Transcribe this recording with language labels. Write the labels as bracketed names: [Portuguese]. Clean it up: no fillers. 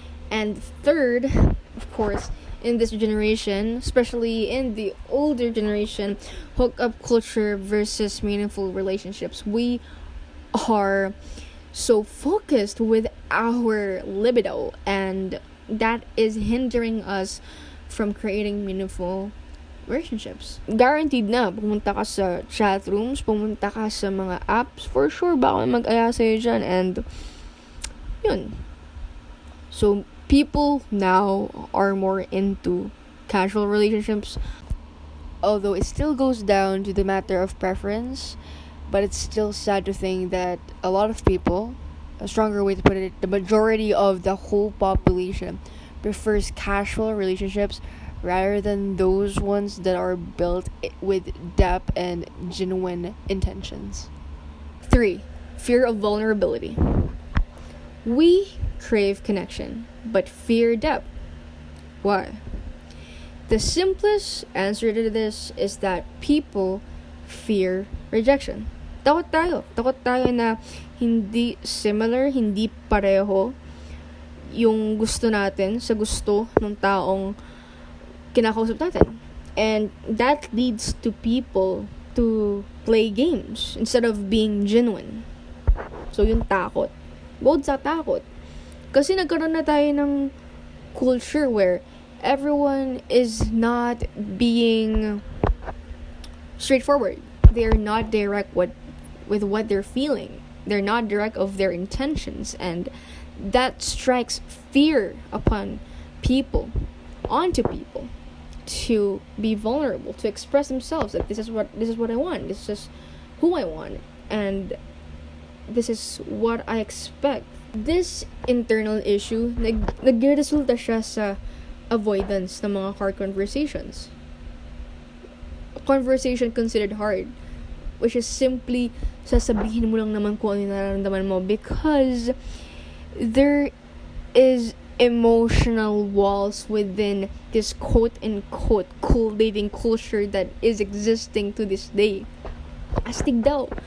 [English] And third, of course, in this generation, especially in the older generation, hookup culture versus meaningful relationships. We are so focused with our libido, and that is hindering us from creating meaningful relationships. [Filipino] Guaranteed na, pumunta ka sa chat rooms, pumunta ka sa mga apps, [English] for sure, [Filipino] baka mag-aya sa'yo dyan, and yun. [English] So, people now are more into casual relationships, although it still goes down to the matter of preference, but it's still sad to think that a lot of people, a stronger way to put it, the majority of the whole population prefers casual relationships rather than those ones that are built with depth and genuine intentions. 3. Fear of vulnerability. We crave connection, but fear depth. Why? The simplest answer to this is that people fear rejection. [Filipino] Takot tayo na hindi similar, hindi pareho yung gusto natin sa gusto ng taong kinakausap natin. [English] And that leads to people to play games instead of being genuine. [Filipino] So yung takot. Bukod sa takot. Kasi nagkaroon na tayo ng culture [English] where everyone is not being straightforward. They're not direct with what they're feeling. They're not direct of their intentions, and that strikes fear upon people, onto people, to be vulnerable, to express themselves that this is what I want, this is who I want, and this is what I expect. This internal issue [Filipino] nagresulta siya sa avoidance ng mga [English] hard conversations. A conversation considered hard, which is simply [Filipino] sasabihin mo lang naman kung ano yung nararamdaman mo, [English] because there is emotional walls within this quote-unquote cool dating culture that is existing to this day. [Filipino] Astig daw.